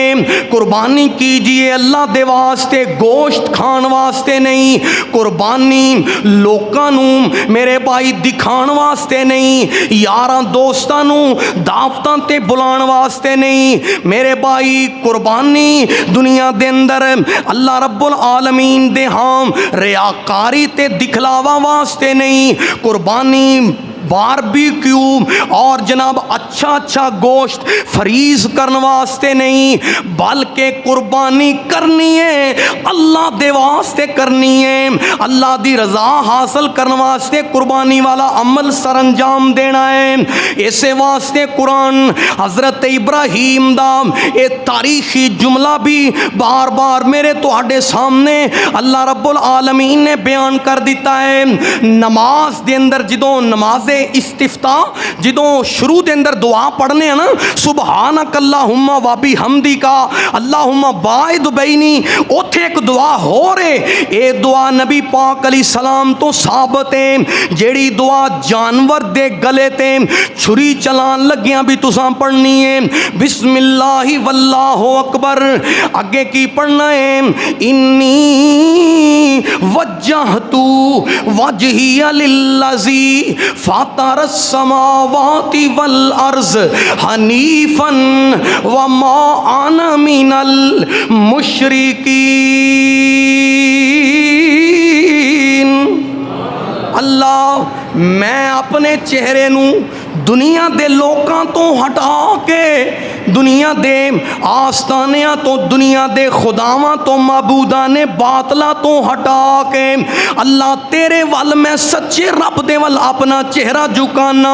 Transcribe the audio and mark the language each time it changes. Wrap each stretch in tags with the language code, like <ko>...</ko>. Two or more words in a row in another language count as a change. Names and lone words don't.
<pa>قربانی کیجیے اللہ دے واسطے، گوشت کھان واسطے نہیں. قربانی لوکاں نوں میرے بھائی دکھان واسطے نہیں. یاراں دوستاں نوں دعوتاں تے بلان واسطے نہیں میرے بھائی. قربانی دنیا دے اندر اللہ</pa> <ar>رب العالمین</ar> <pa>دے ہاں ریاکاری تے دکھلاوا واسطے نہیں. قربانی باربیکیو اور جناب اچھا اچھا گوشت فریز کرنے واسطے نہیں، بلکہ قربانی کرنی ہے اللہ دے واسطے کرنی ہے، اللہ دی رضا حاصل کرنے واسطے قربانی والا عمل سرانجام دینا ہے. اسے واسطے قرآن حضرت ابراہیم دا ایہہ تاریخی جملہ وی بار بار میرے تہاڈے سامنے اللہ</pa> <ar>رب العالمین</ar> <pa>نے بیان کر دتا ہے. نماز دے اندر جدوں نمازِ استفتاح جدوں شروع دے اندر دعا پڑھنے نا,</pa> <ar>سبحانك اللهم وبحمدك اللهم باعد بيني,</ar> <pa>اوتھے اک دعا ہو رہے، ایہہ دعا نبی پاک</pa> <ar>عليه السلام</ar> <pa>توں ثابت ہے، جیہڑی دعا جانور دے گلے تے چھری چلان لگیاں وی تساں پڑھنی ہے.</pa> <ar>بسم الله والله أكبر,</ar> <pa>اگے کی پڑھنا ہے,</pa> <ar>إني وجهت وجهي للذي فطر السماوات والأرض حنيفا وما أنا من المشركين.</ar> <pa>اللہ میں اپنے چہرے نوں دنیا دے لوکاں توں ہٹا کے دنیا دے آستانیاں توں دنیا دے خداواں توں معبودا نے باطلا توں ہٹا کے اللہ تیرے ول میں سچے رب دے ول اپنا چہرہ جھکانا.</pa>